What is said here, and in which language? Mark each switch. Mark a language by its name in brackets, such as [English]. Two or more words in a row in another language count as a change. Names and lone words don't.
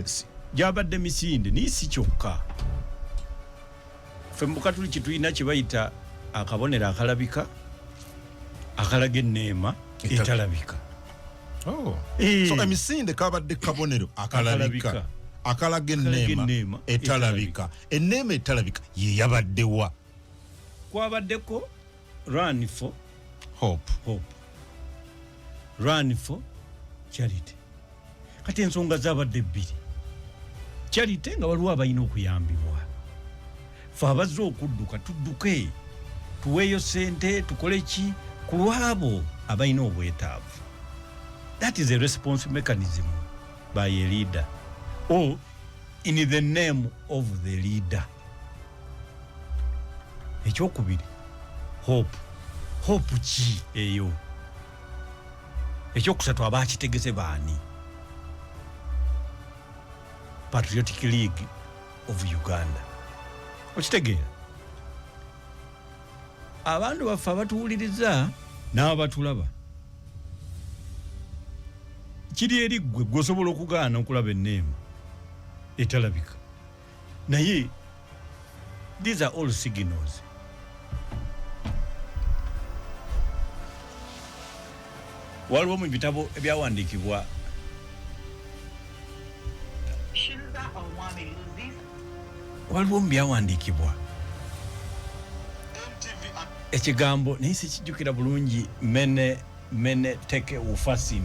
[Ganda] gyabadde misinde naye si kyokka ffe mbuka tuli kitulina kye bayita akabonero akalabika akalaga enneema etalabika. So emisinde kabadde kabonero akalabika akalaga enneema etalabika enneema etalabika ye yabaddewa kwabaddeko [English] run for [Ganda] hope [English] run for charity [Ganda] kati ensonga zabadde bbiri charity nga waliwo abalina okuyambibwa fe abazze okudduka tudduke tuweeyo ssente tukole ki ku lwabo abalina obwetaavu. [English] That is a response mechanism by a leader or in the name of the leader. [Ganda] Ekyokubiri, hope ki eyo. Ekyokusatu abakitegese baani. Patriotic League of Uganda. Okitegeera? Abantu baffe abatuwuliriza n'abatulaba. Kiri eri ggwe gwosobola okugaana okulaba enneema etalabika. Naye [English] these are all signals. [Ganda] Waliwo mu bitabo ebyawandiikibwa ekigambo naye sikijjukira bulungi mene teke ufasini.